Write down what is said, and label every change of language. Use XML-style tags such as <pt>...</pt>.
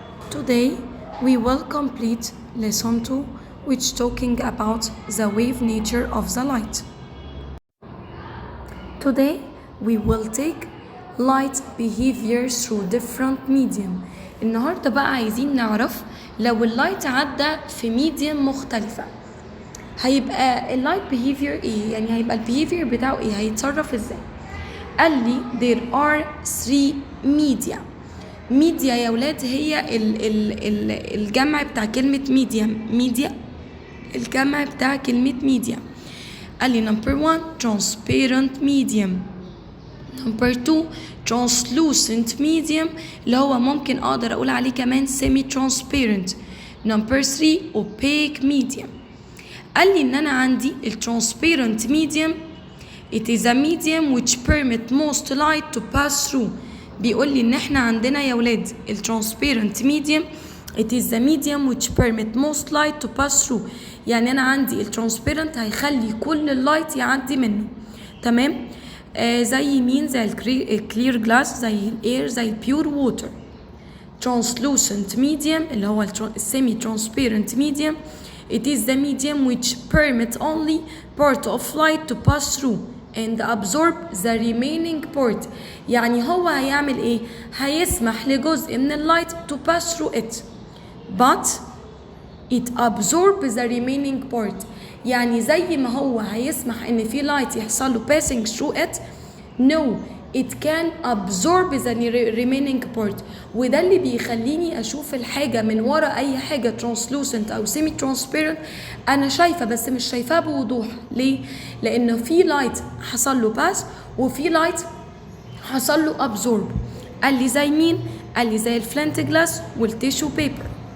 <en>Today we will complete lesson 2 which talking about the wave nature of the light. Today we will take light behavior through different medium.</en> <ar>النهارده بقى عايزين نعرف لو اللايت عدى في ميديم مختلفة هيبقى اللايت behavior ايه؟ يعني هيبقى البيهيفير بتاعه ايه؟ هيتصرف ازاي؟ قال لي</ar> <en>there are 3 media.</en> <ar>ميديا يا ولاد هي الجمع بتاع كلمة ميديا الجمع بتاع كلمة ميديا. قال لي</ar> <en>number 1 transparent medium, number 2 translucent medium</en> <ar>اللي هو ممكن اقدر اقول عليه كمان</ar> <en>semi transparent, number 3 opaque medium.</en> <ar>قال لي ان انا عندي</ar> <en>transparent medium it is a medium which permit most light to pass through.</en> <ar>بيقول لي ان احنا عندنا يا ولاد</ar> <en>transparent medium it is the medium which permit most light to pass through.</en> <ar>يعني انا عندي transparent هيخلي كل اللايت يعدي منه. تمام؟ زي مين؟ زي الكلير جلاس, زي الاير, زي البيور ووتر.</ar> <en>translucent medium</en> <ar>اللي هو</ar> <en>semi transparent medium it is the medium which permit only part of light to pass through and absorb the remaining part.</en> <ar>يعني هو هيعمل ايه؟ هيسمح لجزء من اللايت</ar> <en>to pass through it but it absorb the remaining part.</en> <ar>يعني زي ما هو هيسمح ان في لايت يحصل له</ar> <en>passing through it, no it can absorb the remaining part.</en> <ar>وده اللي بيخليني اشوف الحاجه من ورا اي حاجه translucent او semi transparent انا شايفه بس مش شايفاها بوضوح. ليه؟ لان في لايت حصل له باس وفي لايت حصل له absorb. قال لي زي مين؟ قال لي زي الفلنت جلاس والتيشو بيبر.</ar>